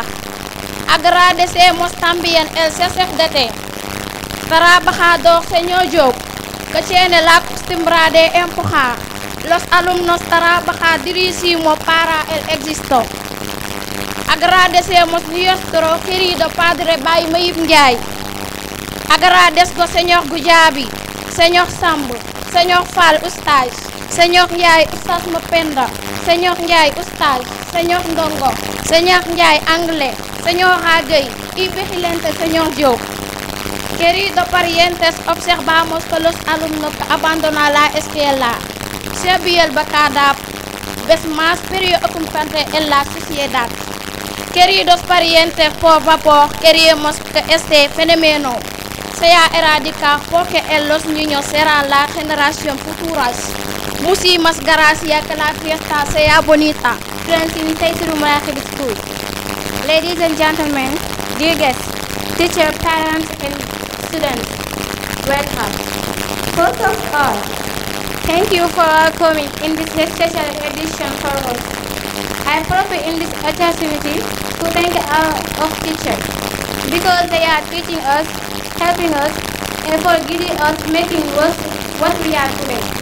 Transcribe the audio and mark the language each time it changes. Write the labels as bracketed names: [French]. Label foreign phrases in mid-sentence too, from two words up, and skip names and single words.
[Spanish] Agradecemos también el CCFDT, trabajador señor Diop, que tiene la costumbre de empujar los alumnos a trabajar durísimo para el éxito. Agradecemos nuestro querido padre Baye Mayib Ndiaye. Agradezco señor Gujabi, señor Samb, señor Fall Oustaz, señor Ndiaye Oustaz Mapenda, señor Ndiaye Oustaz, señor Ndongo, señor Ndiaye Anglais, señor Hagey y vigilante señor Diop. Queridos parientes, observamos que los alumnos que abandonan la escuela se ven cada vez más preocupantes en la sociedad. Queridos parientes, por favor, queremos que este fenómeno sea erradicado porque los niños serán la generación futura. Muchísimas gracias, que la fiesta sea bonita. [English] Ladies and gentlemen, dear guests, teachers, parents, and students, welcome. First of all, thank you for all coming in this special edition for us. I profit in this opportunity to thank our teachers because they are teaching us, helping us, and for giving us, making us what we are today.